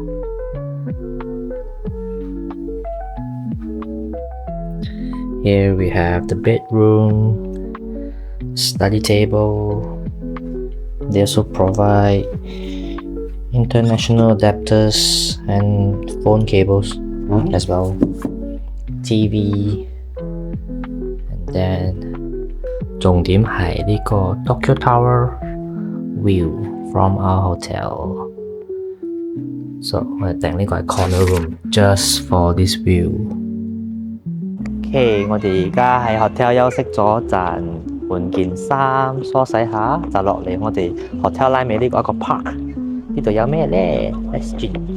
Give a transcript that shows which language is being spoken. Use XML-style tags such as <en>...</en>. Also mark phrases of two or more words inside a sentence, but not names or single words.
<en>Here we have the bedroom, study table. They also provide international adapters and phone cables as well. TV, and then</en> <yue>重點係呢個</yue> <en>Tokyo Tower view from our hotel. So</en> <yue>我哋訂呢個係</yue> <en>corner room just for this view.</en> <yue>OK， 我哋而家喺 hotel 休息咗陣，換件衫，梳洗下，就落嚟我哋 hotel 拉尾呢個一個 park。呢度有咩咧 ？Let's 轉。</yue>